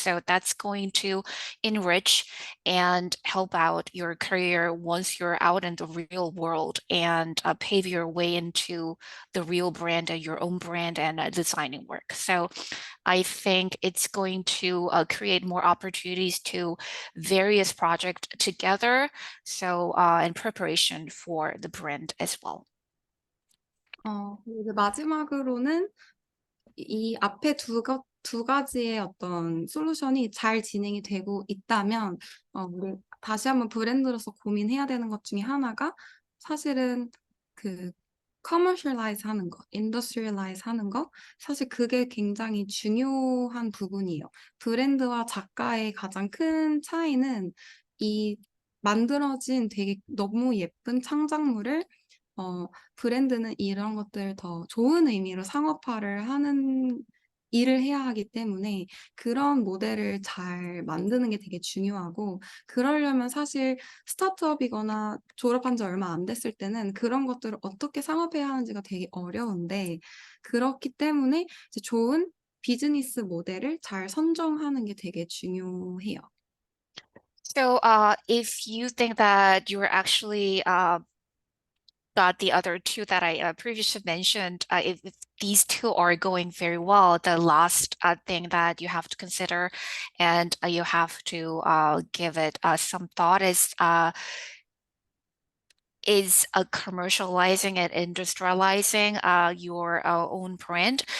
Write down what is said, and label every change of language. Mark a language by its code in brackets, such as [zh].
[en] So that's going to enrich and help out your career once you're out in the real world, and pave your way into the real brand and your own brand and designing work. So I think it's going to create more opportunities to various projects together. So in preparation for the brand as well. [ko] 그리고 이제 마지막으로는 이 앞에 두 가지의 어떤 솔루션이 잘 진행이 되고 있다면, 우리 다시 한번 브랜드로서 고민해야 되는 것 중에 하나가 사실은 그 commercialize 하는 거, industrialize 하는 거, 사실 그게 굉장히 중요한 부분이에요. 브랜드와 작가의 가장 큰 차이는 이 만들어진 되게 너무 예쁜 창작물을 브랜드는 이런 것들 더 좋은 의미로 상업화를 하는 일을 해야 하기 때문에 그런 모델을 잘 만드는 게 되게 중요하고, 그러려면 사실 스타트업이거나 졸업한 지 얼마 안 됐을 때는 그런 것들을 어떻게 상업해야 하는지가 되게 어려운데, 그렇기 때문에 이제 좋은 비즈니스 모델을 잘 선정하는 게 되게 중요해요. [en] So if you think that you're actually that the other two that I previously mentioned, if these two are going very well, the last thing that you have to consider and you have to give it some thought is commercializing and industrializing your own brand.